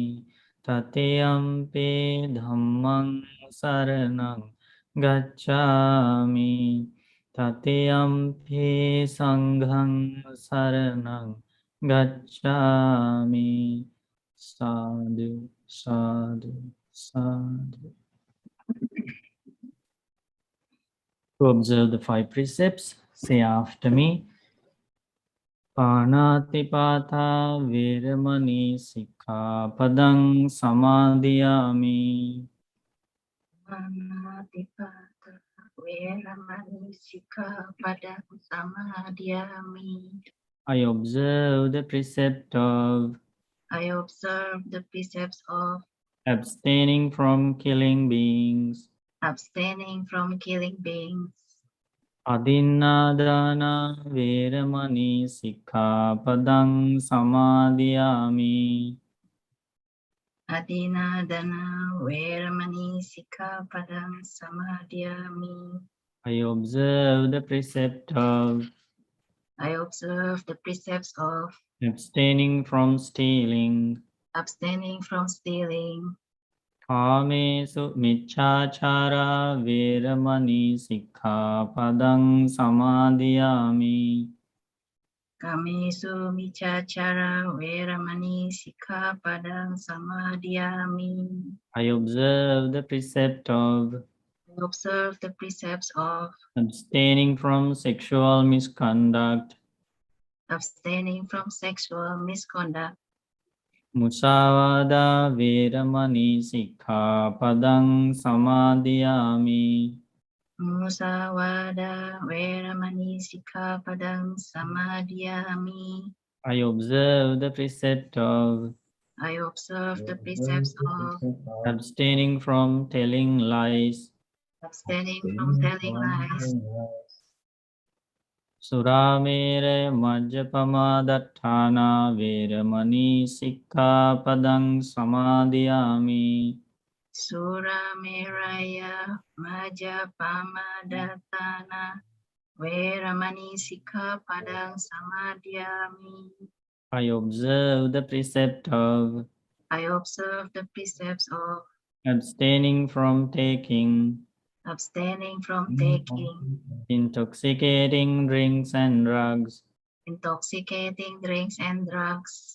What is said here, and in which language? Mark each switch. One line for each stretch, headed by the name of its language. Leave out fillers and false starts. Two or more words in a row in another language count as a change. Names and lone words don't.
Pali: Tatiyampi dhammang saranang gacchami. Tatiyampi sanghang saranang gacchami. Sadhu, sadhu, sadhu.
English: To observe the 5 precepts, say after me.
Pali: Panatipata viramani sikkhapadang samadhiyami. Panatipata veramani sikkhapadang samadhiyami.
English: I observe the precept of I observe the precepts of abstaining from killing beings. abstaining from killing beings.
Pali: Adinadana viramani sikkhapadang samadhiyami. Adinadana veramani sikkhapadang samadhiyami.
English: I observe the precept of I observe the precepts of abstaining from stealing. abstaining from stealing.
Pali: Kāmesu micchāchārā viramani sikkhapadang samadhiyami. Kamesu michachara veramani sikkhapadang samadhiyami.
English: I observe the precept of I observe the precepts of abstaining from sexual misconduct. abstaining from sexual misconduct.
Pali: Musāvādā viramani sikkhapadang samadhiyami. Musawada veramani sikkhapadang samadhiyami.
English: I observe the precept of I observe the precepts of abstaining from telling lies. abstaining from telling lies.
Pali: Suramere majjapamadatthana viramani sikkhapadang samadhiyami. Sura meraya maja pamadatana veramani sikkhapadang samadhiyami.
English: I observe the precept of I observe the precepts of abstaining from taking abstaining from taking intoxicating drinks and drugs. intoxicating drinks and drugs.